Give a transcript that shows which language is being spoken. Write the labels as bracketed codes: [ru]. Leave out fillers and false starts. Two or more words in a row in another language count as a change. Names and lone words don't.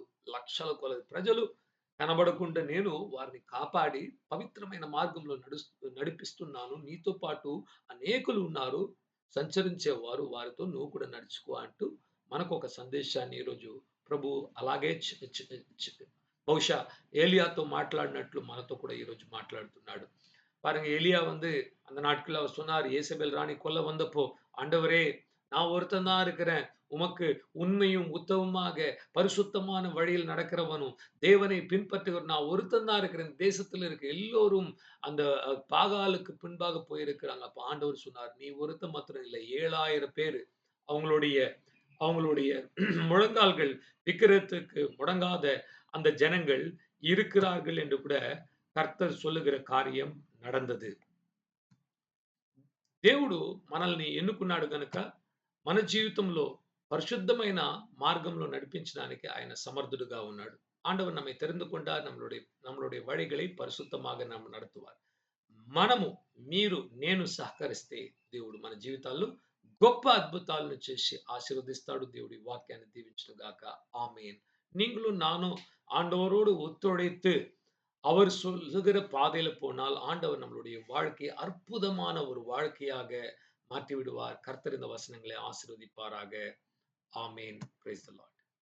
[te] లక్షల కొలది ప్రజలు కనబడకుండా నేను వారిని కాపాడి పవిత్రమైన మార్గంలో నడిపిస్తున్నాను. నీతో పాటు అనేకులు ఉన్నారు. సంచరించేవారు వారితో నువ్వు కూడా నడుచుకో అంటూ మనకొక సందేశాన్ని ఈరోజు ప్రభు అలాగే బహుశా ఏలియాతో మాట్లాడినట్లు మనతో కూడా ఈరోజు మాట్లాడుతున్నాడు. [ta] பாருங்க எலியா வந்து அந்த நாட்கள்ல அவர் சொன்னார், "ஏசபேல் ராணி கொல்ல வந்தப்போ, ஆண்டவரே நான் ஒருத்தன் தான் இருக்கிறேன். உமக்கு உண்மையும் உத்தமமாக பரிசுத்தமான வழியில் நடக்கிறவனும், தேவனை பின்பற்றுகிறவன் நான் ஒருத்தன் தான் இருக்கிறேன். தேசத்துல இருக்க எல்லோரும் அந்த பாகாலுக்கு பின்பாக போயிருக்கிறாங்க." அப்ப ஆண்டவர் சொன்னார், "நீ ஒருத்தன் மாத்திரம் இல்ல. 7,000 பேரு அவங்களுடைய அவங்களுடைய முழங்கால்கள் விக்கிரகத்துக்கு முடங்காத அந்த ஜனங்கள் இருக்கிறார்கள்" என்று கூட கர்த்தர் சொல்லுகிற காரியம் நடந்தது. [te] దేవుడు మనల్ని ఎన్నుకున్నాడు గనుక, మన జీవితంలో పరిశుద్ధమైన మార్గంలో నడిపించడానికి ఆయన సమర్థుడుగా ఉన్నాడు. [ta] ஆண்டவர் நம்மை தெரிந்து கொண்டார். நம்மளுடைய வழிகளை பரிசுத்தமாக நாம் நடத்துவார். [te] మనము, మీరు, నేను సహకరిస్తే దేవుడు మన జీవితాల్లో గొప్ప అద్భుతాలను చేసి ఆశీర్వదిస్తాడు. దేవుడి వాక్యాన్ని దీవించును గాక. ఆమేన్. [ta] நீங்களும் நானும் ஆண்டவரோடு ஒத்துழைத்து அவர் சொல்லுகிற பாதையில போனால் ஆண்டவர் நம்மளுடைய வாழ்க்கையை அற்புதமான ஒரு வாழ்க்கையாக மாற்றி விடுவார். கர்த்தர் இந்த வசனங்களை ஆசீர்வதிப்பாராக. ஆமென். [en] Praise the Lord.